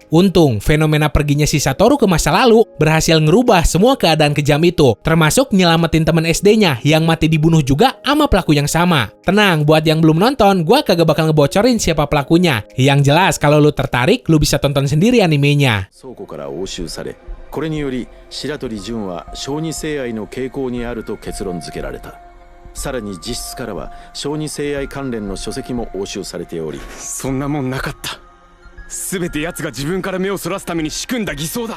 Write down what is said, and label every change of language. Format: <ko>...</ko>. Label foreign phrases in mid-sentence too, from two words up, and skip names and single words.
<id>Untung, fenomena perginya si Satoru ke masa lalu berhasil ngerubah semua keadaan kejam itu, termasuk nyelamatin teman SD-nya yang mati dibunuh juga sama pelaku yang sama. Tenang, buat yang belum nonton, gua kagak bakal ngebocorin siapa pelakunya. Yang jelas, kalau lu tertarik, lu bisa tonton sendiri animenya.</id> <ja>これにより白鳥純は小児性愛の傾向にあると結論付けられた。さらに実質からは小児性愛関連の書籍も押収されており、そんなもんなかった。すべて奴が自分から目をそらすために仕組んだ偽装だ。</ja>